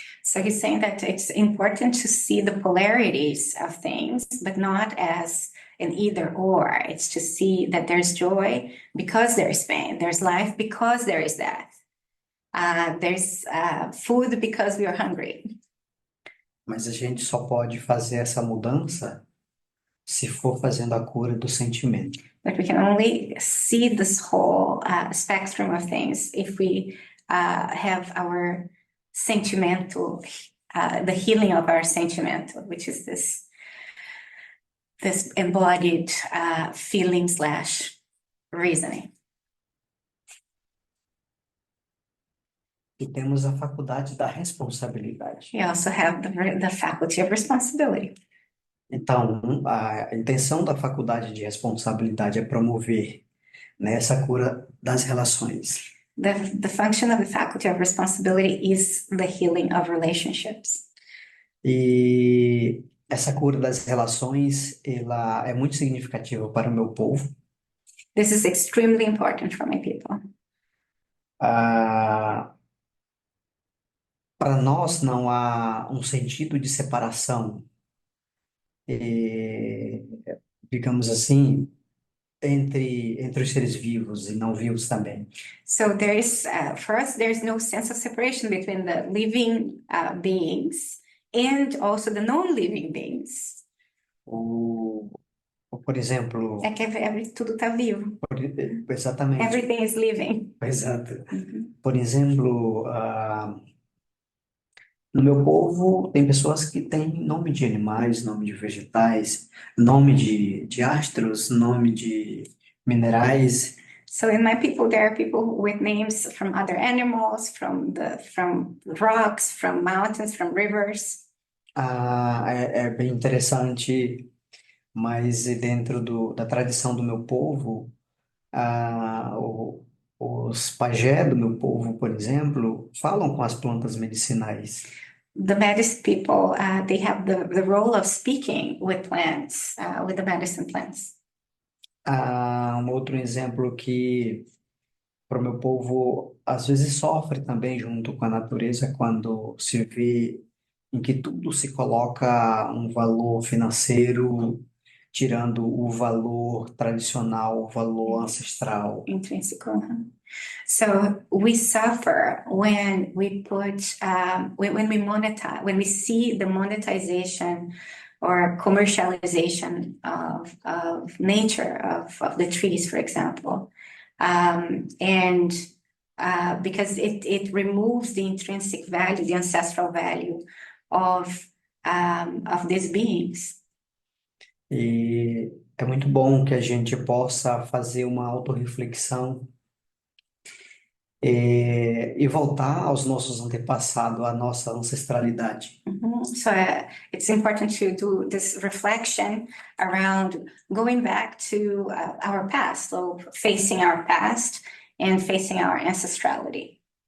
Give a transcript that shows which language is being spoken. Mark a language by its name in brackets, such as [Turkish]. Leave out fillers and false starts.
[English] So he's saying that it's important to see the polarities of things, but not as an either or. It's to see that there's joy because there is pain, there's life because there is death, there's food because we are hungry. [Portuguese] Mas a gente só pode fazer essa mudança se for fazendo a cura do sentimento. [English] But we can only see this whole spectrum of things if we have our sentimental, the healing of our sentimental, which is this embodied feeling slash reasoning. [Portuguese] E temos a faculdade da responsabilidade. [English] We also have the faculty of responsibility. [Portuguese] Então, a intenção da faculdade de responsabilidade é promover, né, essa cura das relações. [English] The function of the faculty of responsibility is the healing of relationships. [Portuguese] E essa cura das relações, ela é muito significativa para o meu povo. [English] This is extremely important for my people. [Portuguese] Ah, para nós não há um sentido de separação, eh, digamos assim, entre os seres vivos e não vivos também. [English] So for us, there's no sense of separation between the living beings and also the non-living beings. [Portuguese] O, por exemplo, É que tudo está vivo. exatamente, [English] Everything is living. [Portuguese] exato. Uhum. Por exemplo, no meu povo tem pessoas que têm nome de animais, nome de vegetais, nome de astros, nome de minerais. [English] So in my people, there are people with names from other animals, from rocks, from mountains, from rivers. [Portuguese] É bem interessante, mas dentro da tradição do meu povo, ah, o- os pajé do meu povo, por exemplo, falam com as plantas medicinais. [English] The medicine people, they have the role of speaking with plants, with the medicine plants. [Portuguese] Um outro exemplo que para o meu povo às vezes sofre também junto com a natureza quando se vê em que tudo se coloca um valor financeiro, tirando o valor tradicional, o valor ancestral. [English] Intrinsic. So we suffer when we put when we monetize, when we see the monetization or commercialization of nature, of the trees, for example, and because it removes the intrinsic value, the ancestral value of these beings. [Portuguese] E é muito bom que a gente possa fazer uma autorreflexão e voltar aos nossos antepassados, à nossa ancestralidade. [English] So it's important to do this reflection around going back to our past, so facing our past and facing our ancestrality.